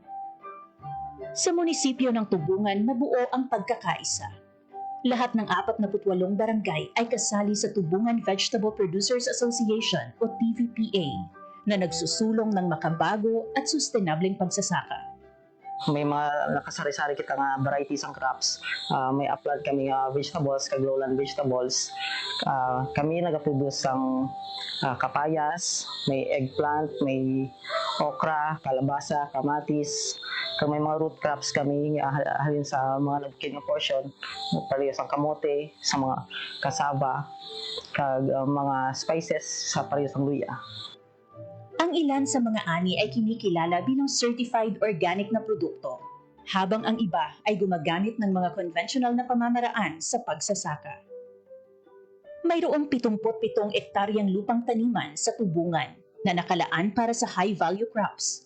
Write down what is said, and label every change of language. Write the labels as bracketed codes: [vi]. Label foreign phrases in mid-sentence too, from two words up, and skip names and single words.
[tl] Sa munisipyo ng Tubungan, nabuo ang pagkakaisa. Lahat ng 48 barangay ay kasali sa Tubungan Vegetable Producers Association o TVPA na nagsusulong ng makabago at sustainableng pagsasaka. [hil] may mga nakasari-sari kita nga varieties ang crops. May upland kami nga vegetables, kag [en] lowland vegetables. [hil] Kami nagaproduce ang kapayas, may eggplant, may okra, kalabasa, kamatis. Kag may mga [en] root crops [hil] kami halin sa mga nagkid nga portion, parehas ang kamote, sa mga kasaba, kag mga spices sa parehas ang luya. [tl] Ang ilan sa mga ani ay kinikilala bilang [en] certified organic [tl] na produkto, habang ang iba ay gumagamit ng mga conventional na pamamaraan sa pagsasaka. Mayroong 77 ektaryang lupang taniman sa Tubungan na nakalaan para sa [en] high-value crops.